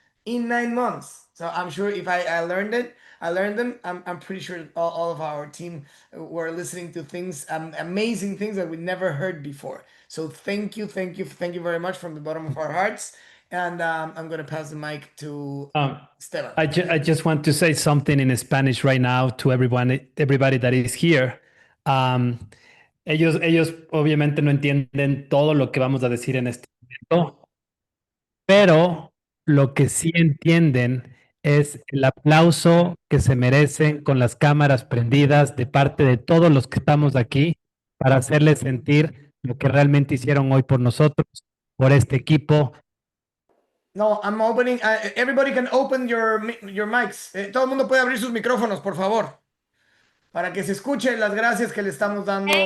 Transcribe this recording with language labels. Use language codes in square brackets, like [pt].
[en] In 9 months. So I'm sure if I learned them, I'm pretty sure all of our team were listening to things, amazing things that we never heard before. So thank you very much from the bottom of our hearts. And I'm going to pass the mic to Esteban. I just want to say something in Spanish right now to everybody that is here. [es] Ellos obviamente no entienden todo lo que vamos a decir en este momento, pero lo que sí entienden es el aplauso que se merecen con las cámaras prendidas de parte de todos los que estamos aquí para hacerles sentir lo que realmente hicieron hoy por nosotros, por este equipo. [en] No, I'm opening. Everybody can open your mics. [es] Todo el mundo puede abrir sus micrófonos, por favor, para que se escuche las gracias que le estamos dando.